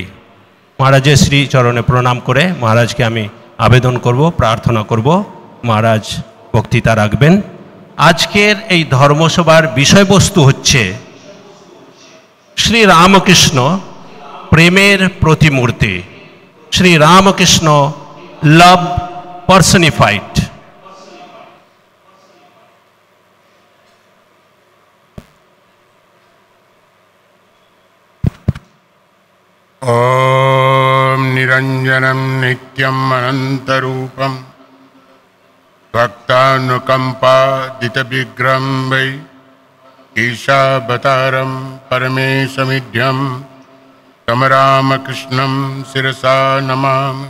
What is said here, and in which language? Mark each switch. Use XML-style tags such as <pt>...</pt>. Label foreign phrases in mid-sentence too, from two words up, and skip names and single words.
<bn>মহারাজের শ্রীচরণে প্রণাম করে মহারাজকে আমি আবেদন করব, প্রার্থনা করব মহারাজ বক্তৃতা রাখবেন। আজকের এই ধর্মসভার বিষয়বস্তু হচ্ছে শ্রী রামকৃষ্ণ প্রেমের প্রতিমূর্তি, শ্রী রামকৃষ্ণ</bn> <en>love personified.</en> <sa>ॐ निरञ्जनं नित्यम् अनन्तरूपं भक्तानुकम्पादितविग्रहं वै ईशावतारं परमेशमिढ्यं तं रामकृष्णं शिरसा नमामि।</sa>